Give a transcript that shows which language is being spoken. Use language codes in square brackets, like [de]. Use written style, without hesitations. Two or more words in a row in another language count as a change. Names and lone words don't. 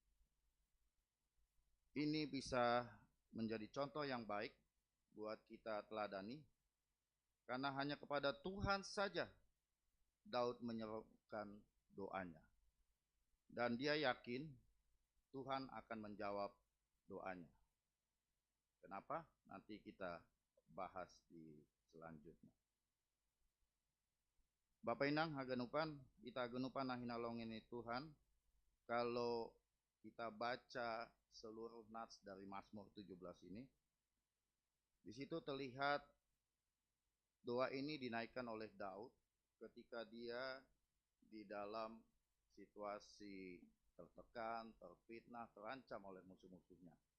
[id] Ini bisa menjadi contoh yang baik buat kita teladani, karena hanya kepada Tuhan saja Daud menyerukan doanya. Dan dia yakin Tuhan akan menjawab doanya. Kenapa? Nanti kita bahas di selanjutnya. [bts] Bapak Inang haganupan, kita ganupan nah hinalongin Tuhan. [id] Kalau kita baca seluruh nats dari Mazmur 17 ini, di situ terlihat doa ini dinaikkan oleh Daud ketika dia di dalam situasi tertekan, terfitnah, terancam oleh musuh-musuhnya.